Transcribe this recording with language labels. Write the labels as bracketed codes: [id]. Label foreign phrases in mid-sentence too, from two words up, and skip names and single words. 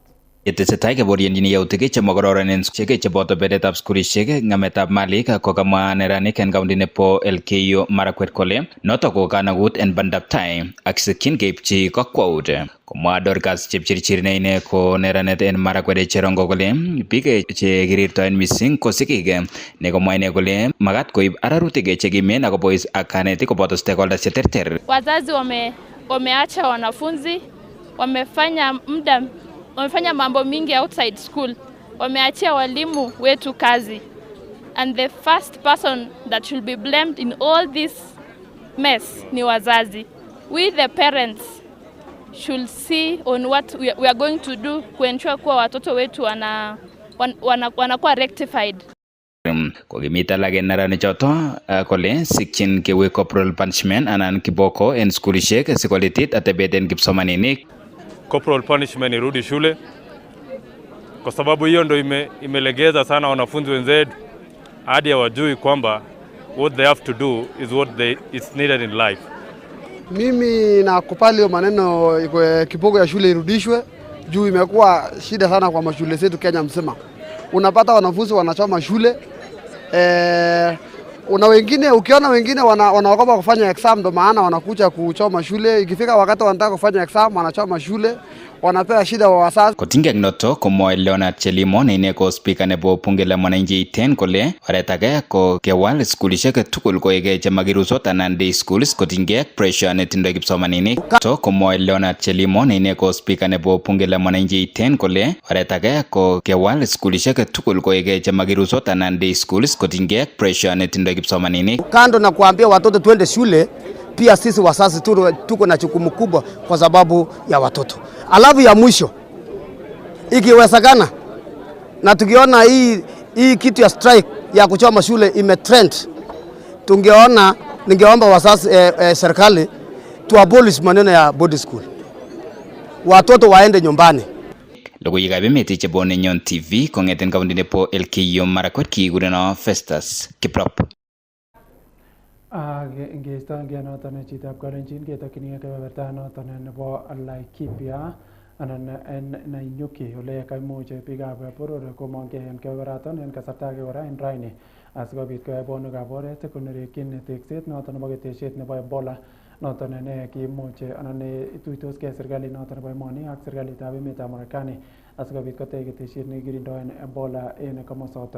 [kln] Yetesetai keboryenjin yautik chemokororon cheboto betetab skulishek, ng'ametab malik kokamwa neranik en county nebo Elgeyo Marakwet kole notok ko kanagut en bandab tai ak sikyin keibchi kakwaut. Komwa Dorcas Chepchirchir ne ine ko neranet en Marakwet Cherongo kole biik chekirirtoen mising ko sigik ne komwa ine kole makat koib ararutik chekimen akobois ak kanetik koboto stakeholders cheterter. [sw] Wazazi wameacha wanafunzi, wamefanya mambo mingi [en] outside school, [sw] wameachia walimu wetu kazi, [en] and the first person that should be blamed in all this mess [sw] ni wazazi. [en] We the parents should see on what we are going to do [sw] kuensure kuwa watoto wetu wanakuwa rectified. [kln] Kokimita lage neranik choto kole sikyin kewe [en] corporal punishment [kln] anan kiboko en skulishek sikolitit atebet en kipsomaninik. [en] Corporal punishment [sw] irudi shule kwa sababu hiyo ndo imelegeza sana wanafunzi wenzetu hadi hawajui kwamba [en] what they have to do is it's needed in life. [sw] Mimi nakupali hiyo maneno kiboko ya shule irudishwe juu imekuwa shida sana kwa mashule zetu Kenya mzima. Unapata wanafunzi wanachoma shule ukiona wengine wanaogopa kufanya exam ndo maana wanakuja kuchoma shule. Ikifika wakati wanataka kufanya exam wanachoma shule, wanapewa shida wa wazazi. [kln] Kotinge noto komwa Leonard Chelimo ne ine ko speaker nebo bunge la mwananchi 10 kole oretage ko kewal skulishek tugul koege chemakirusot anan [en] day schools [kln] kotinge pressure netindoi kipsomaninik. To komwa Leonard Chelimo ne ine ko speaker nebo bunge la mwananchi 10 kole oretage ko kewal skulishek tugul koege chemakirusot anan [en] day schools [kln] kotinge pressure netindoi kipsomaninik. [sw] Kando na kuambia watoto twende shule, pia sisi wazazi tuko na jukumu kubwa kwa sababu ya watoto. Alafu ya mwisho, ikiwezekana na tukiona hii kitu ya strike ya kuchoma shule imetrend, ningeomba wazazi serikali [en] to abolish [sw] maneno ya boarding school. Watoto waende nyumbani. [kln] Logoiwekab emet chebo Nenyon TV kong'eten county nebo Elgeyo Marakwet kikurenon Festus Kiprop. Ngeistoengei noton chitab kalenjin ketokyinigei kebeberta noton nebo Laikipia anan en Nanyuki ole kaimuch biikab boror komong'e en kebeberaton en kasarta age kora en raini asikobit koyai bonwekab oret konerekyin tekset noton nebo ketesiet nebo Ebola noton ne kiimuch anan ne ituitoskei serikalit noton nebo emoni ak serikalitab emetab Marekani asikobit kotech ketesiet nekikirindoen Ebola en komosoton.